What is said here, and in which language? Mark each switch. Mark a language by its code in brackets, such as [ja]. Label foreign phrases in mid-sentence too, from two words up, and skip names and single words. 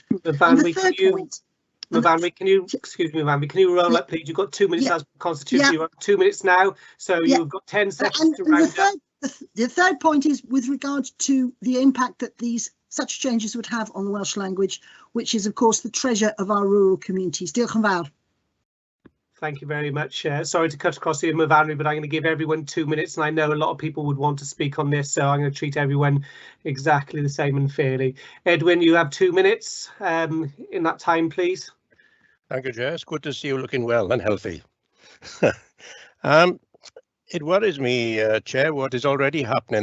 [en] Myfanwy, can you, excuse me, Myfanwy, can you roll up, please? You've got 2 minutes as constitution. You've got 2 minutes now, so you've got 10 seconds to round up. The third point is with regard to the impact that such changes would have on the Welsh language, which is, of course, the treasure of our rural communities. [cy] Diolch yn fawr. [en] Thank you very much. Sorry to cut across here, Myfanwy, but I'm going to give everyone 2 minutes, and I know a lot of people would want to speak on this, so I'm going to treat everyone exactly the same and fairly. Edwin, you have 2 minutes in that time, please. Thank you, Chair. It's good to see you looking well and healthy. It worries me, Chair, what is already happening.